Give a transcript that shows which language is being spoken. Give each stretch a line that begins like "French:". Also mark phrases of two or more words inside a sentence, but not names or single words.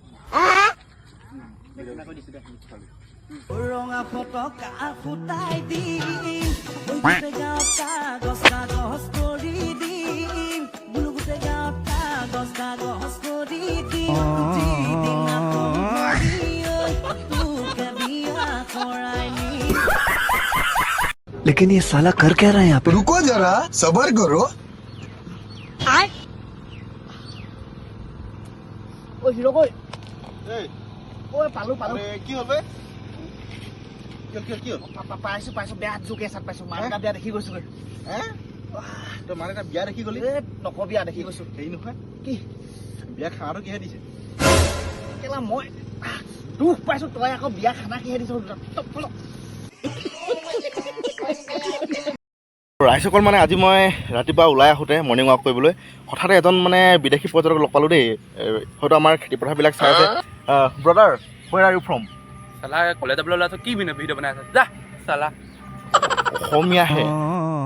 Assamese: ৰঙা ফটকা ফুটাই দিম কাগজ কৰি দিম গোটেই গাঁৱত কাগজ কৰি দিম তোকে বিয়া কৰাই নিম
Hindi: लेकिन ये साला कर क्या रहा है यहाँ पे रुको जरा सबर करो
Assamese: ঐ হিৰ কৈ এই ঐ পালোঁ কি হ'ল কি হ'ল পাইছোঁ বেয়া জোকে চাত পাইছোঁ মানুহ বেয়া দেখি গৈছোঁ তই মানে এটা বিয়া দেখি গ'লি নকবি দেখি গৈছোঁ হেৰি নহয় কি বিয়া খানাটো কিহে দিছে কেলা মই দুখ পাইছোঁ তই আকৌ বিয়া খানা কিহে দিছ ৰাইজসকল মানে আজি মই ৰাতিপুৱা ওলাই আহোঁতে
English: morning walk
Assamese: কৰিবলৈ হঠাতে এজন মানে বিদেশী পৰ্যটক লগ পালোঁ দেই হয়তো আমাৰ খেতিপথাৰবিলাক চাই আছে
English: brother where are you from
Hindi: साला कॉलेज अपलोड की भी ना वीडियो बनाया था जा साला
Assamese: অসমীয়াহে